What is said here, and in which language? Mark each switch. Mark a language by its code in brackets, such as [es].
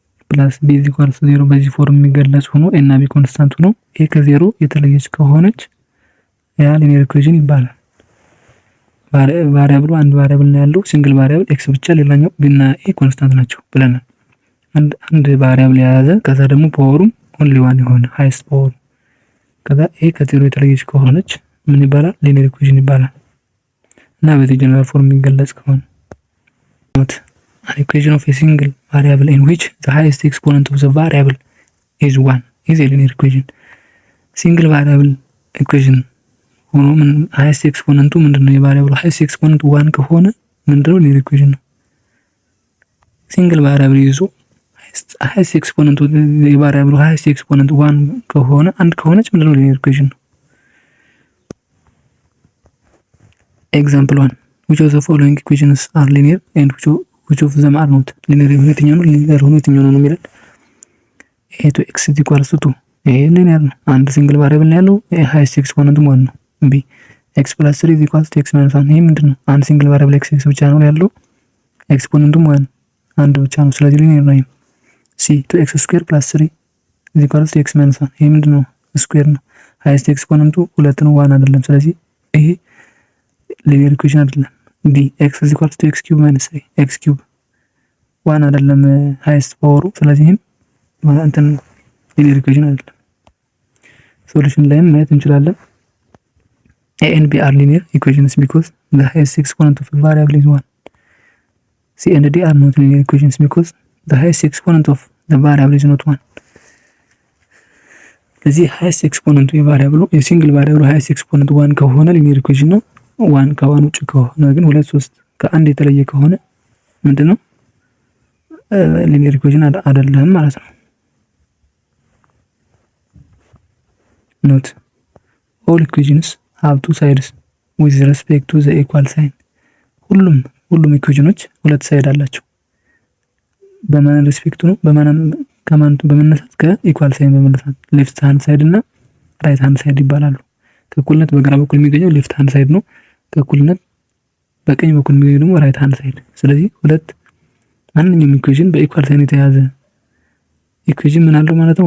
[en] plus b is equals to 0 [am] በዚህ ፎርም የሚገለጽ ሆኖ a እና b ኮንስታንት ሆኖ a ከ0 የተለየች ከሆነች ያ ሊኒየር ኢኩዌሽን ይባላል። ቫሪያብሉ አንድ ቫሪያብል ነው ያለው ሲንግል ቫሪያብል x ብቻ ሌላኛው b እና a ኮንስታንት ናቸው ብለናል። አንድ ቫሪያብል የያዘ ከዛ ደግሞ ፓወሩም ኦንሊ ዋን የሆነ ሃይስት ፓወር ከዛ a ከ0 የተለየች ከሆነች ምን ይባላል? ሊኒየር ኢኩዌሽን ይባላል። እና በዚህ ጀነራል ፎርም የሚገለጽ ከሆነ [en] not an equation of a single variable in which the highest exponent of the variable is 1 is a linear equation። [am] ሲንግል ቫሪያብል ኢኩዌሽን ሆኖ ምን ሃይስት ኤክስፖነንቱ ምንድነው? የቫሪያብሉ ሃይስት ኤክስፖነንት 1 ከሆነ ምንድነው? ሊኒየር ኢኩዌሽን ነው። ሲንግል ቫሪያብል ይዞ ሃይስት ኤክስፖነንቱ የቫሪያብሉ ሃይስት ኤክስፖነንት 1 ከሆነ አንድ ከሆነች ምንድነው? ሊኒየር ኢኩዌሽን ነው። ኤግዛምፕል 1 [en] which of the following equations are linear and which of them are not [am] ሊኒየር የሆነ የትኛው ነው ሊኒየር ሆኖ የትኛው ነው የሚለን [en] a to x is equals to 2 [am] ይሄ ሊኒየር ነው። አንድ ሲንግል ቫሪያብል ነው ያለው ሃይስት ኤክስፖነንት ማለት ነው። [en] b x plus 3 is equals to x minus 1 [am] ይሄ ምንድነው? አንድ ሲንግል ቫሪያብል x ብቻ ነው ያለው ኤክስፖነንቱ ማለት አንድ ብቻ ነው። ስለዚህ ሊኒየር ነው። [en] c to x square plus 3 is equals to x minus 1 [am] ይሄ ምንድነው? ስኩዌር ነው። ሃይስት ኤክስፖነንቱ 2 ነው 1 አይደለም። ስለዚህ ይሄ ሊኒየር ኢኩዌሽን አይደለም። [en] d x is equals to x cube [am] minus 3 x cube 1 አይደለም ሃይስት ፓወሩ። ስለዚህም እንትን ሊኒየር ኢኩዌሽን አይደለም። ሶሉሽን ላይም ማየት እንችላለን። [en] a and b are linear equations because the highest exponent of a variable is 1. c and d are not linear equations because the highest exponent of the variable is not 1. [am] ስለዚህ ሃይስት ኤክስፖነንቱ የቫሪያብሉ የሲንግል ቫሪያብሉ ሃይስት ኤክስፖነንቱ 1 ከሆነ ሊኒየር ኢኩዌሽን ነው። 1 ከ1 ውጭ ከሆነ ግን 2 3 ከአንድ የተለየ ከሆነ ምንድነው? ሊኒየር ኢኩዌሽን አይደለም ማለት ነው። ኖት [en] all equations have two sides with respect to the equal sign. [am] ሁሉም ኢኩዌሽኖች ሁለት ሳይድ አላቸው። በማን ሪስፔክት ነው? ከማን በመነሳት ከኢኳል ሳይን በመነሳት ሌፍት ሃንድ ሳይድ እና ራይት ሃንድ ሳይድ ይባላሉ። ከእኩልነት በግራ በኩል የሚገኘው ሌፍት ሃንድ ሳይድ ነው። ከእኩልነት በቀኝ በኩል የሚገኘው ደግሞ ራይት ሃንድ ሳይድ። ስለዚህ ማንኛውም ኢኩዌሽን በኢኳል ሳይን የተያዘ ኢኩዌሽን ምን አለው ማለት ነው?